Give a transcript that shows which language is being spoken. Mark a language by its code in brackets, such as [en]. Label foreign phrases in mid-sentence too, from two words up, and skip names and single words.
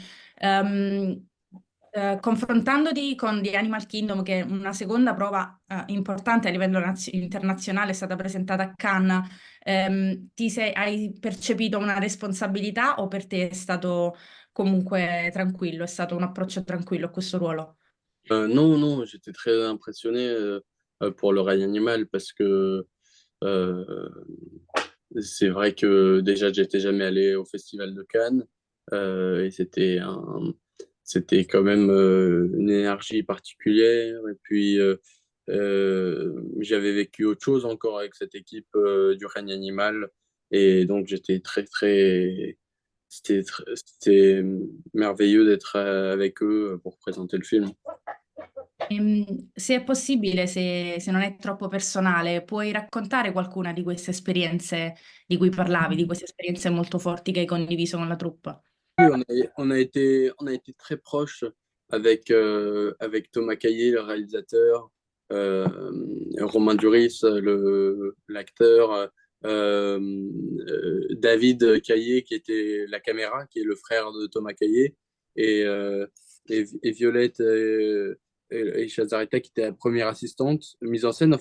[it] Ehm, Confrontandoti con The Animal Kingdom, che è una seconda prova importante a livello internazionale, è stata presentata a Cannes, hai percepito una responsabilità o per te è stato comunque tranquillo, è stato un approccio tranquillo a questo ruolo? [fr] Non, non, j'étais très impressionné pour l'oreille animale parce que euh, c'est vrai que déjà j'étais jamais allé au Festival de Cannes et c'était quand même une énergie particulière et puis j'avais vécu autre chose encore avec cette équipe du règne animal et donc j'étais c'était merveilleux d'être avec eux pour présenter le film. [it] Se è possibile, se non è troppo personale, puoi raccontare qualcuna di queste esperienze di cui parlavi, di queste esperienze molto forti che hai condiviso con la troupe? [fr] Oui, on a été très proche avec Thomas Caillet, le réalisateur, euh, Romain Duris, l'acteur, David Caillet, qui était la caméra, qui est le frère de Thomas Caillet, et, et Violette et Chazaretta, qui était la première assistante mise en scène.